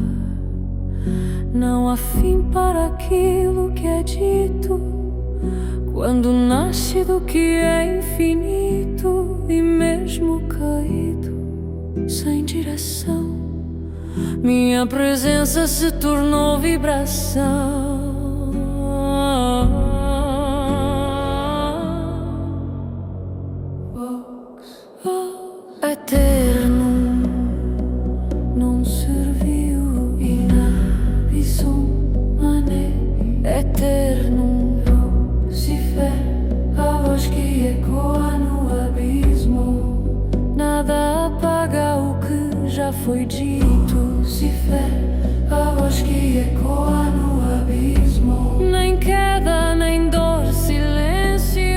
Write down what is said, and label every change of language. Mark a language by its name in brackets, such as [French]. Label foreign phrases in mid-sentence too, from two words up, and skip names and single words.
[Portuguese] Não há fim para aquilo que é dito, quando nasce do que é infinito. E mesmo caído, sem direção, minha presença se tornou vibração. [Latin] Eterno non serviu in abissum manet. [Portuguese] Eterno Lucifer, a voz que ecoa no abismo. Nada apaga o que já foi dito. Lucifer, a voz que ecoa no abismo. Nem queda, nem dor, silêncio.